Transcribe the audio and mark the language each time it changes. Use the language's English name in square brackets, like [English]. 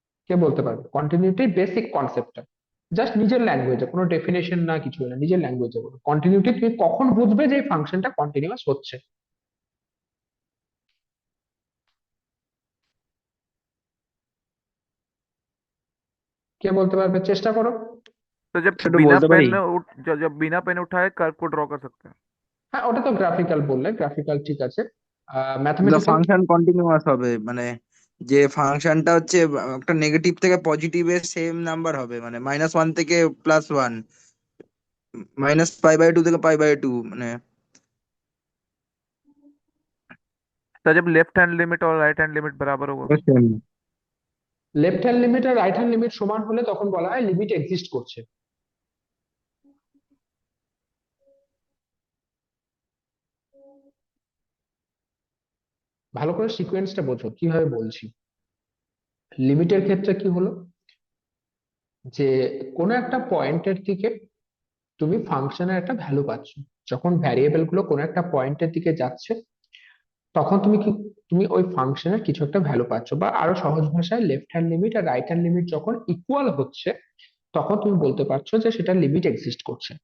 [Bangla] কে বলতে পারবে কন্টিনিউটির বেসিক কনসেপ্টটা? জাস্ট নিজের ল্যাঙ্গুয়েজে, কোনো ডেফিনেশন না, কিছু না, নিজের ল্যাঙ্গুয়েজে বলো কন্টিনিউটি তুমি কখন বুঝবে যে ফাংশনটা কন্টিনিউয়াস হচ্ছে। কে বলতে पारবে, চেষ্টা করো। [Hindi] तो जब [Bangla] সেটা [Hindi] बिना [Bangla] বলতে পারি। [Hindi] पेन जब बिना पेन उठाए कर्व को ड्रॉ कर सकते हैं। [Bangla] হ্যাঁ, ওটা তো গ্রাফিক্যাল বললে, গ্রাফিক্যাল ঠিক আছে। [English] The mathematical. [Bangla] ফাংশন কন্টিনিউয়াস হবে মানে যে ফাংশনটা হচ্ছে একটা নেগেটিভ থেকে পজিটিভের সেম নাম্বার হবে, মানে -1 থেকে +1, -π/2 থেকে π/2, মানে [Hindi] तो जब लेफ्ट हैंड लिमिट और राइट हैंड लिमिट बराबर होगा। [English] Same. [Bangla] লেফট হ্যান্ড লিমিট আর রাইট হ্যান্ড লিমিট সমান হলে তখন বলা হয় লিমিট এক্সিস্ট করছে। ভালো করে সিকোয়েন্সটা বোঝো কিভাবে বলছি। লিমিটের ক্ষেত্রে কি হলো, যে কোনো একটা পয়েন্টের দিকে তুমি ফাংশনের একটা ভ্যালু পাচ্ছ, যখন ভ্যারিয়েবল গুলো কোনো একটা পয়েন্টের দিকে যাচ্ছে তখন তুমি কি, তুমি ওই ফাংশনের কিছু একটা ভ্যালু পাচ্ছ, বা আরো সহজ ভাষায় লেফট হ্যান্ড লিমিট আর রাইট হ্যান্ড লিমিট যখন ইকুয়াল হচ্ছে তখন তুমি বলতে পারছো যে সেটা লিমিট এক্সিস্ট করছে।